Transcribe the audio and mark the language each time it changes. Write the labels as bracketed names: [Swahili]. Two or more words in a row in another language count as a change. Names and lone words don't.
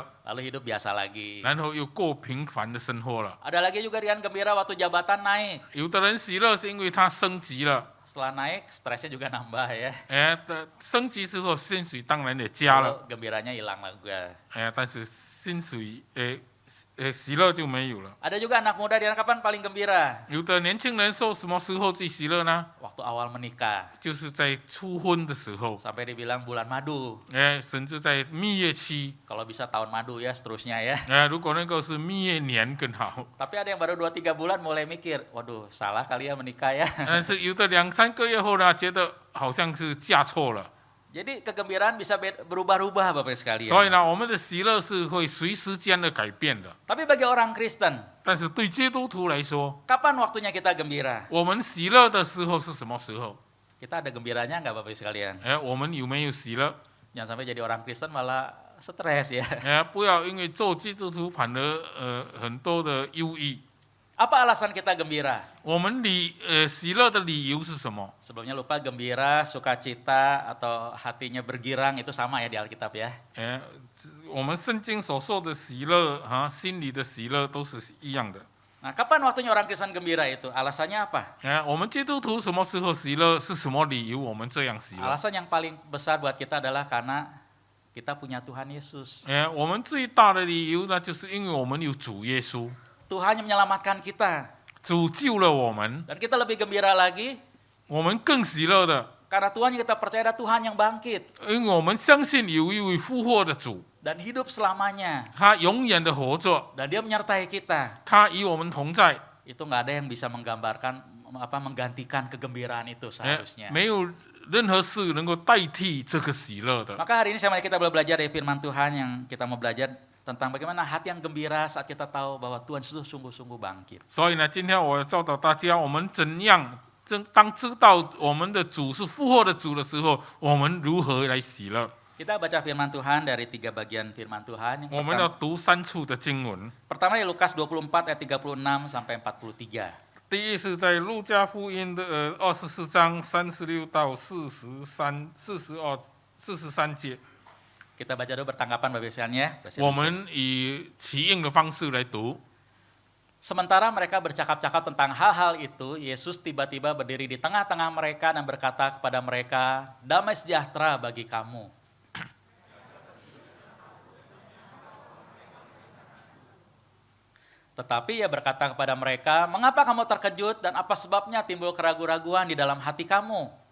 [Indonesian] lalu hidup biasa lagi. [Chinese] 然后又过平凡的生活了。 [Indonesian] Ada lagi juga dengan gembira waktu jabatan naik. [Chinese] 有的人喜乐是因为他升级了， [Indonesian] Setelah naik, stresnya juga nambah ya. [Chinese] 升级之后薪水当然也加了， [Indonesian] Lalu gembiranya hilang juga. [Chinese] 但是薪水喜乐就没有了。 [Indonesian] Ada juga anak muda dengan kapan paling gembira? [Chinese] 有的年轻人说什么时候最喜乐呢？ [Indonesian] Waktu awal menikah. [Chinese] 就是在初婚的时候， [Indonesian] Sampai dibilang bulan madu. [Chinese] 甚至在蜜月期， [Indonesian] Kalau bisa tahun madu ya seterusnya ya. [Chinese] 如果那个是蜜月年更好。 [Indonesian] Tapi ada yang baru 2-3 bulan mulai mikir, waduh salah kali ya menikah ya. [Chinese] 但是有的2-3个月后呢，觉得好像是嫁错了。 [Indonesian] Jadi kegembiraan bisa berubah-ubah Bapak [Chinese] 所以 [Indonesian] sekalian. [Chinese] 呢，我们的喜乐是会随时间的改变的。 [Indonesian] Tapi bagi orang Kristen, [Chinese] 但是对基督徒来说， [Indonesian] kapan waktunya kita gembira? [Chinese] 我们喜乐的时候是什么时候？ [Indonesian] Kita ada gembiranya nggak Bapak sekalian? [Chinese] 我们有没有喜乐？ [Indonesian] Jangan sampai jadi orang Kristen malah stres ya. [Chinese] 不要因为做基督徒反而很多的忧郁。 [Indonesian] Apa alasan kita gembira? [Chinese] 我们喜乐的理由是什么？ [Indonesian] Sebelumnya lupa gembira, sukacita, atau hatinya bergirang itu sama ya di Alkitab ya. [Chinese] 我们圣经所说的喜乐心里的喜乐都是一样的。 [Indonesian] Nah, kapan waktunya orang Kristen gembira itu? Alasannya apa? [Chinese] 我们基督徒什么时候喜乐？是什么理由我们这样喜乐？ [Indonesian] Alasan yang paling besar buat kita adalah karena kita punya Tuhan Yesus. [Chinese] 我们最大的理由呢，就是因为我们有主耶稣， [Indonesian] Tuhan yang menyelamatkan kita. [Chinese] 主救了我们， [Indonesian] Dan kita lebih gembira lagi [Chinese] 我们更喜乐的， [Indonesian] karena Tuhan yang kita percaya adalah Tuhan yang bangkit [Chinese] 因为我们相信有一位复活的主， [Indonesian] dan hidup selamanya. [Chinese] 他永远的活着， [Indonesian] Dan dia menyertai kita. [Chinese] 他与我们同在。 [Indonesian] Itu nggak ada yang bisa menggambarkan menggantikan kegembiraan itu seharusnya. [Chinese] 没有任何事能够代替这个喜乐的。 [Indonesian] Maka hari ini sama kita belajar dari firman Tuhan yang kita mau belajar tentang bagaimana hati yang gembira saat kita tahu bahwa Tuhan Yesus sungguh-sungguh bangkit. [Chinese] 所以呢，今天我要教导大家，我们怎样当知道我们的主是复活的主的时候，我们如何来喜乐？ [Indonesian] Kita baca firman Tuhan dari 3 bagian firman Tuhan. Yang [Chinese] 我们要读3处的经文。 [Indonesian] pertama di Lukas 24 ayat 36 sampai 43. [Chinese] 第一是在路加福音的24章36到43节， [Indonesian] Kita baca dulu bertanggapan Bapak Ibu ya. [Chinese] 我们以起应的方式来读。 [Indonesian] Sementara mereka bercakap-cakap tentang hal-hal itu, Yesus tiba-tiba berdiri di tengah-tengah mereka dan berkata kepada mereka, "Damai sejahtera bagi kamu." Tetapi ia berkata kepada mereka, "Mengapa kamu terkejut dan apa sebabnya timbul keraguan-raguan di dalam hati kamu?